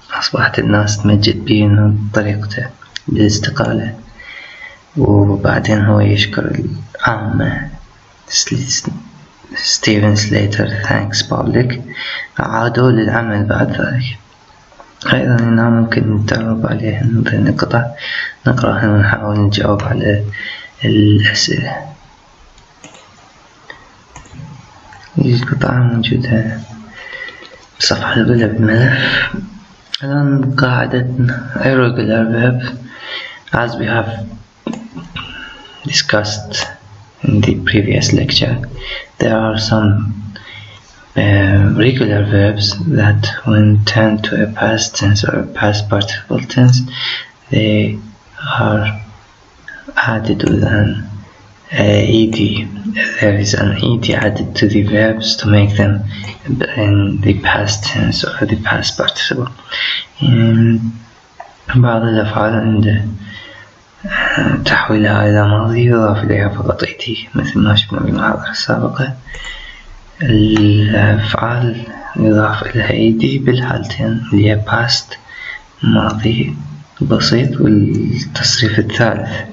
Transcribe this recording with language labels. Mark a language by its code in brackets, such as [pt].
[ar] أصبحت الناس تمجد به بطريقته بالاستقالة. وبعدين هو يشكر العامة. [en] Stephen Slater thanks public. [ar] عادوا للعمل بعد ذلك. أيضا هنا ممكن نتدرب عليه من ضمن القطع نقرأها ونحاول نجاوب على الأسئلة. القطعة موجودة بصفحة الأولى بالملف. الآن قاعدة [en] Irregular Verb. As we have discussed in the previous lecture, there are some regular verbs that when turned to a past tense or a past participle tense, they are added with an ed. There is an ed added to the verbs to make them in the past tense or the past participle. [ar] بعض الأفعال عند تحويلها إلى ماضي يضاف إليها فقط ed مثل ما شفنا بالمحاضرة السابقة. الأفعال يضاف إليها ed بالحالتين اللي هي past ماضي بسيط والتصريف الثالث.